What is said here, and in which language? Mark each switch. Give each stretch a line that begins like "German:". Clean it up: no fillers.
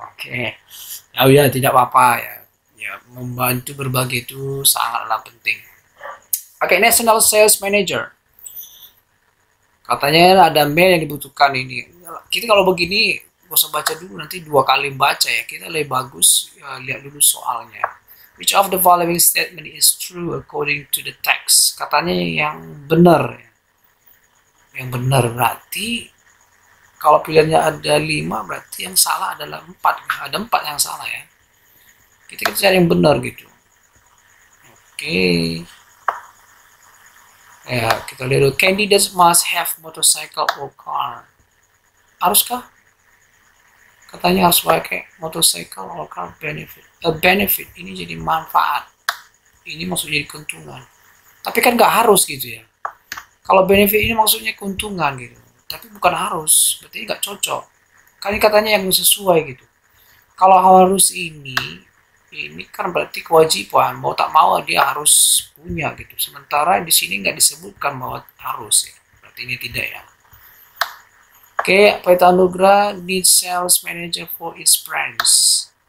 Indonesian: Oke, ya tidak apa-apa ya. Ya, membantu berbagi itu sangatlah penting. Oke, National Sales Manager. Katanya ada mail yang dibutuhkan ini. Kita kalau begini gak usah baca dulu, nanti 2 kali baca ya. Kita lebih bagus lihat dulu soalnya.
English: Which of the following statement is true according to the text?
Indonesian: Katanya yang benar. Yang benar berarti kalau pilihannya ada 5 berarti yang salah adalah 4. Ada 4 yang salah ya. Kita cari yang benar gitu. Oke. Ya, kita lihat dulu.
English: Candidates must have motorcycle or car.
Indonesian: Haruskah? Katanya harus pakai
English: motorcycle or car benefit.
Indonesian: A benefit ini jadi manfaat. Ini maksudnya jadi keuntungan. Tapi kan nggak harus gitu ya. Kalau benefit ini maksudnya keuntungan gitu. Tapi bukan harus. Berarti nggak cocok. Kan ini katanya yang sesuai gitu. Kalau harus ini kan berarti kewajiban, mau tak mau dia harus punya gitu. Sementara di sini nggak disebutkan bahwa harus ya, berarti ini tidak ya.
English: Oke, Pelita Anugrah need sales manager for its brands.